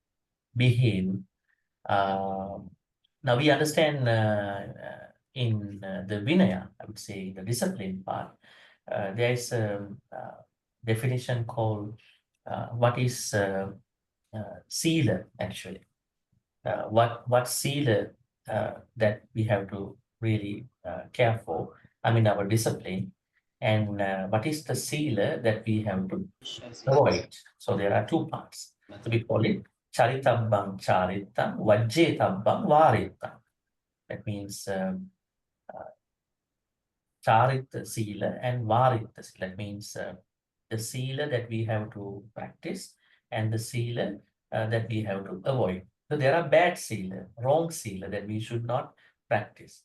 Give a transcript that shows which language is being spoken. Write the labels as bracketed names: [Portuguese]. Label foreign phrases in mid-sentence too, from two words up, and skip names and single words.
[English] Now we understand in the Vinaya, I would say the discipline part, there is a definition called what is sila actually. What sila that we have to really care for, I mean our discipline, and what is the sila that we have to avoid. So there are two parts. So we call it [Pali] charitabbang charitam, vajjetabbang varitam. [English] That means [Pali] charita sila [English] and [Pali] varita sila. [English] That means the sila that we have to practice and the sila that we have to avoid. So there are bad sila, wrong sila that we should not practice.